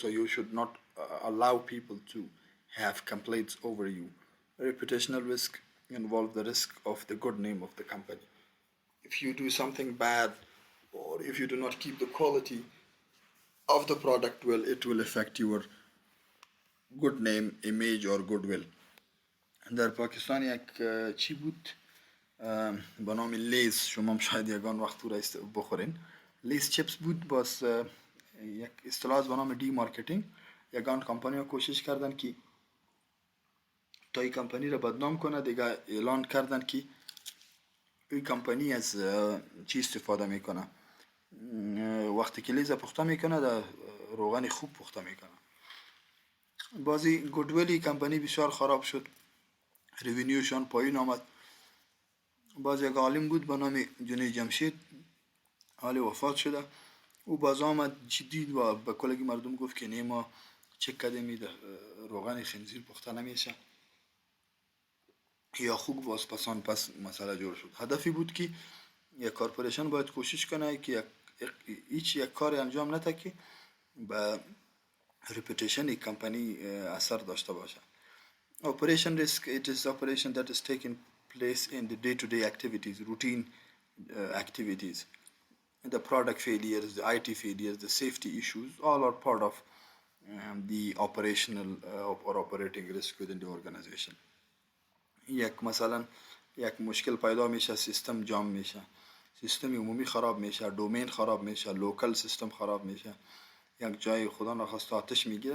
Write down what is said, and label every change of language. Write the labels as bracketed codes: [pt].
[en] So you should not allow people to have complaints over you. Reputational risk involve the risk of the good name of the company. If you do something bad or if you do not keep the quality of the product well, it will affect your good name, image or goodwill. [fa] در پاکستان یک چی بود به نام لیز، شما هم شاید یگان وقت رو بخورین. لیز چپس بود، باز یک اصطلاح به نام دی مارکتینگ. یگان کمپانی کوشش کردن که تا این کمپانی را بدنام کنه، دیگه اعلان کردن که این کمپانی از چی استفاده میکنه، وقتی که لیزه پخته میکنه در روغن خوب پخته میکنه. بازی گودویلی کمپانی بسیار خراب شد، ریوینیوشان پایین آمد. باز یک عالم بود به نام جنید جمشید، حال وفات شده. او باز آمد جدید و به کلگی مردم گفت که نه ما چک کردیم روغن خنزیر پخته نمیشه یا خوب باز پس مسئله جور شد. هدفی بود که یک کارپوریشن باید کوشش کنه که یک کار انجام نده که به reputation یک کمپانی اثر داشته باشه. [en] Operation risk, it is operation that is taking place in the day-to-day activities, routine activities. The product failures, the IT failures, the safety issues, all are part of the operational or operating risk within the organization. [fa] یک مثلا یک مشکل پیدا میشه، سیستم جام میشه، سیستم عمومی خراب میشه، دومین خراب میشه، لوکال سیستم خراب میشه، یک جای خدا نخواسته آتش میگیره.